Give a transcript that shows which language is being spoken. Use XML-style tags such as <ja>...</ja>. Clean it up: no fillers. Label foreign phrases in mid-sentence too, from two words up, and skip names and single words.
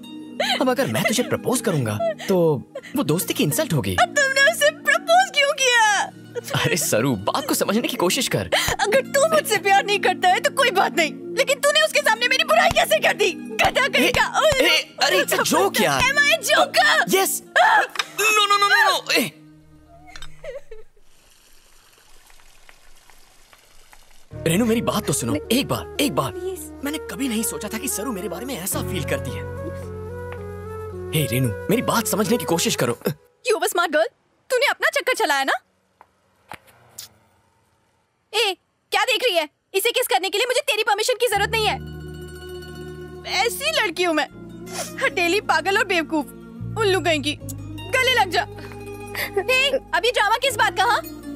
<hi>अब अगर मैं तुझे प्रपोज करूंगा तो वो दोस्ती की इंसल्ट होगी। तुमने उसे प्रपोज क्यों किया? अरे सरू, बात को समझने की कोशिश कर। अगर तू मुझसे प्यार नहीं करता है तो कोई बात नहीं, लेकिन तूने उसके सामने मेरी बुराई कैसे कर दी? गधा कहीं का। अरे</hi> <en>it's a joke</en> <hi>यार।</hi> <en>Am I a joker? Yes. No no no no no.</en> <hi>रेनू मेरी बात तो सुनो, एक बार। मैंने कभी नहीं सोचा था कि सरू मेरे बारे में ऐसा फील करती है। हे रेनू, मेरी बात समझने की कोशिश करो।</hi> <en>You were smart girl.</en> <hi>तूने अपना चक्कर चलाया ना? ए, क्या देख रही है? इसे किस करने के लिए मुझे तेरी परमिशन की जरूरत नहीं है। ऐसी लड़की हूँ मैं, हटेली, पागल और बेवकूफ। उल्लू कहीं की, गले लग जा। हे, अभी ड्रामा किस बात का? हाँ?</hi>